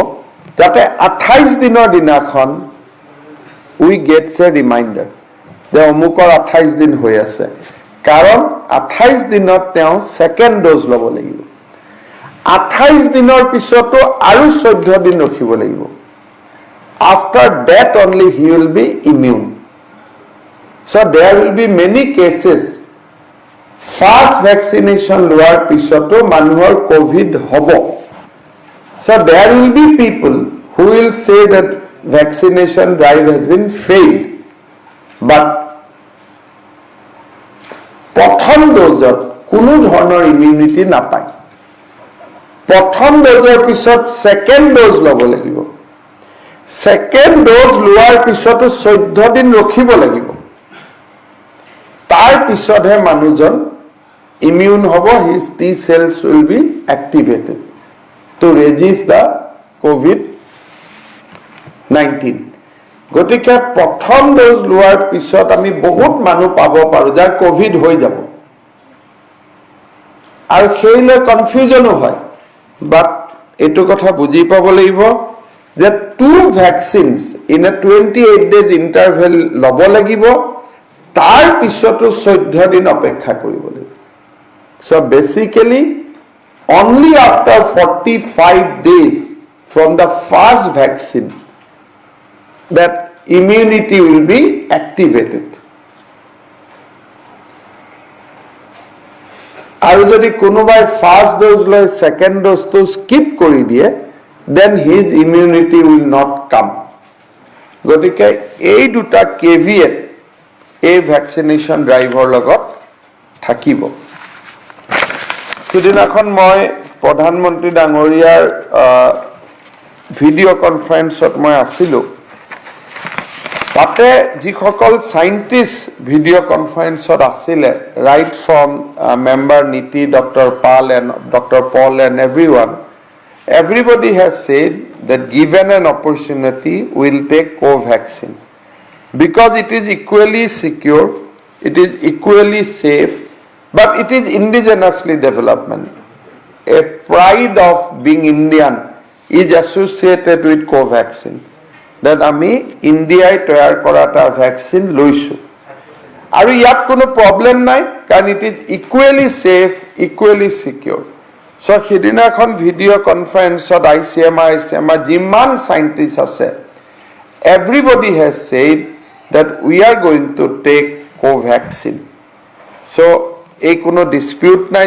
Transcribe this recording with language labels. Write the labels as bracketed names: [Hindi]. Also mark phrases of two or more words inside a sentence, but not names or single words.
[Assamese] যাতে 28 দিনৰ দিনাখন [English] we gets a reminder [Assamese] যে অমুকৰ 28 দিন হৈ আছে কাৰণ 28 দিনত তেওঁ সেকেন্ড ডোজ ল'ব লাগিব 28 দিনৰ পিছতো আৰু 14 দিন ৰখিব লাগিব [English] after that only he will be immune so there will be many cases fast vaccination [Assamese] লোৱাৰ পিছতো মানুহৰ কোভিড হ'ব [English] so there will be people who will say that vaccination drive has been failed but [Assamese] প্ৰথম ডোজত কোনো ধৰণৰ ইমিউনিটি নাপায় প্ৰথম ডোজৰ পিছত সেকেন্ড ডোজ ল'ব লাগিব সেকেন্ড ডোজ লোৱাৰ পিছতো 14 দিন ৰখিব লাগিব তাৰ পিছতহে মানুহজন ইমিউন হ'ব [English] his T cells will be activated to resist the [Assamese] COVID-19 গতিকে প্ৰথম ডোজ লোৱাৰ পিছত আমি বহুত মানুহ পাব পাৰো যাৰ কোভিড হৈ যাব আৰু সেইলৈ কনফিউজনো হয় বাট এটো কথা বুজি পাব লাগিব যে [English] two vaccines in a 28 days interval [Assamese] লব লাগিব তাৰ পিছতো 14 দিন অপেক্ষা কৰিব লাগিব [English] so basically only after 45 days from the first vaccine that immunity will be activated [Assamese] আৰু যদি কোনোবাই ফার্স্ট ডোজ লয় সেকেন্ড ডোজ তো স্কিপ কৰি দিয়ে [English] then his immunity will not come [Assamese] গতিকে এই দুটা কেভিয়েট এই ভ্যাকসিনেশন ড্ৰাইভৰ লগত থাকিব সিদিনাখন মই প্ৰধানমন্ত্ৰী ডাঙৰীয়াৰ ভিডিঅ' কনফাৰেন্সত মই আছিলো তাতে যিসকল সাইন্টিস্ট ভিডিঅ' কনফাৰেন্সত আছিলে [English] right from member [Assamese] নীতি ডক্টৰ [English] পল and everybody has said that given an opportunity we'll take co-vaccine because it is equally secure it is equally safe but it is indigenously development a pride of being Indian is associated with co-vaccine that [Assamese] আমি ইন্ডিয়ায় তৈয়াৰ কৰা এটা ভ্যাকসিন লৈছো আৰু ইয়াত কোনো প্ৰবলেম নাই কাৰণ [English] it is equally safe equally secure so [Assamese] সিদিনাখন ভিডিঅ' কনফাৰেন্সত ICMR যিমান সাইন্টিস্ট আছে [English] everybody has said that we are going to take co-vaccine so [Assamese] এই কোনো ডিসপিউট নাই